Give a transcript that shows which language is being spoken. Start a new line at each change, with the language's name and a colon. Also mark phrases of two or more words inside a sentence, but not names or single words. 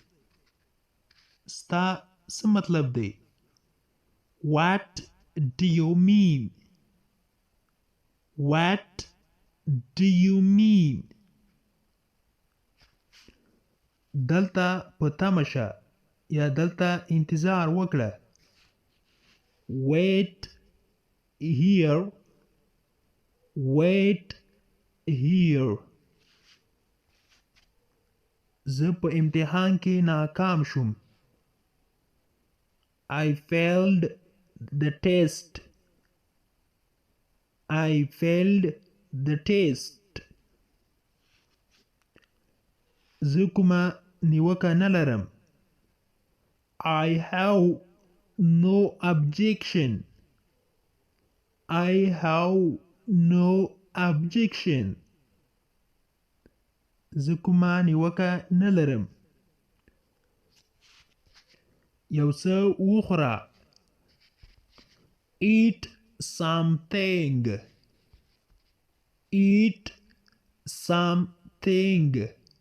Pashto: ستا څه مطلب دی؟
English: What do you mean? What do you mean?
Pashto: دلته په تمه شه یا دلته انتظار وکړه.
English: Wait here. Wait here.
Pashto: زه په امتحان کې ناکام شوم.
English: I failed the test. I failed the taste.
Pashto: زه کومه نیوکه نه لرم.
English: I have no objection. I have no objection.
Pashto: زه کومه نیوکه نه لرم. یو څه وخوره.
English: Eat something. Eat something.